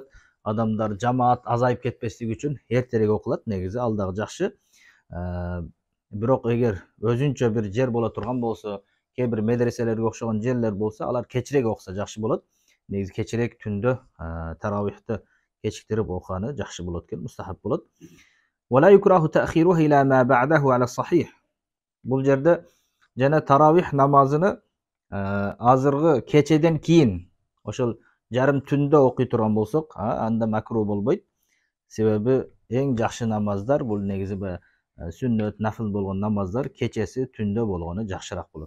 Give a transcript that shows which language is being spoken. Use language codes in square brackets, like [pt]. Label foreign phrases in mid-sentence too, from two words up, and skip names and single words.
[ky] Адамдар жамаат азайып кетпестиги үчүн эртерээк окулат негизи, ал дагы жакшы. Бирок эгер өзүнчө бир жер боло турган болсо, кээ бир медреселерге окшогон жерлер болсо, алар кечирээк окуса жакшы болот. Негизи кечирээк түндө таравихти кечиктирип окуганы жакшы болот экен, мустахаб болот. [ar] ولا يكره تأخيرها إلى ما بعده على الصحيح. [ky] Бул жерде жана таравих намазыны азыркы кечеден кийин, ошол жарым түндө окуй турган болсок, анда макру болбойт. Себеби эң жакшы намаздар бул негизи сүннөт, нафил болгон намаздар кечеси түндө болгону жакшыраак болот.